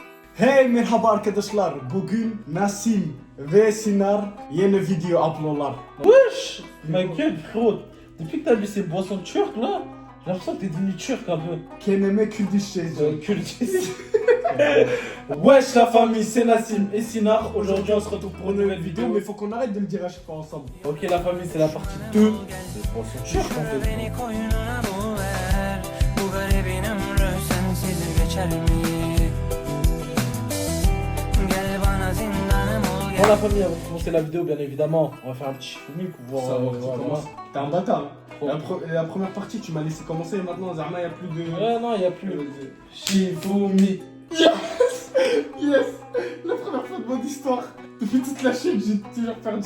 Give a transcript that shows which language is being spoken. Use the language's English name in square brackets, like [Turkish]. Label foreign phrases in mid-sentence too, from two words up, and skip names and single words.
[Turkish] Hey merhaba arkadaşlar. Bugün Nassim ve Sinar yeni video uploadlar. [French] Wesh, ma gueule, frérot. Depuis que t'as vu ces boissons turques là, j'ai l'impression que t'es devenu turc un peu. [Turkish] Kendime Kürdiş yazıyorum. Kurdis. [French] Wesh la famille, c'est Nassim et Sinar. Aujourd'hui on se retrouve pour une nouvelle vidéo. Mais faut qu'on arrête de le dire à chaque fois ensemble. Ok la famille, c'est la partie 2 des boissons turques en fait. [Turkish] Beni koynuna boğar. Bu garibin ömrü sensiz geçer mi? Gel bana zindanım ol [French] Bon la famille, avant de commencer la vidéo bien évidemment, on va faire un petit shifumi pour voir Savoir qui voilà. commence. T'es un bâtard. Trop. La première partie, tu m'as laissé commencer et maintenant, Zarma, il n'y a plus de. Ouais non, y a plus. Shifumi. [English] Yes! Yes! [French] La première fois de mon histoire. Depuis toute la chaîne, j'ai toujours perdu.